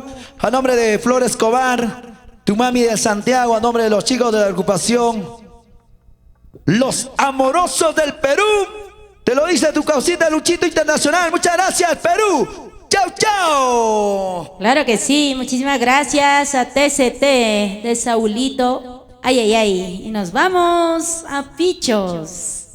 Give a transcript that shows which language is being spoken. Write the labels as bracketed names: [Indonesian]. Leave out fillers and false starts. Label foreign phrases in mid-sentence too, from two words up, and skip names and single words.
[Spanish] A nombre de Flor Escobar, tu mami de Santiago, a nombre de los chicos de la agrupación Los Amorosos del Perú. Te lo dice tu causita Luchito Internacional. Muchas gracias, Perú. Chao, chao. Claro que sí, muchísimas gracias a TCT de Saulito. Ay, ay, ay. Y nos vamos a Pichos.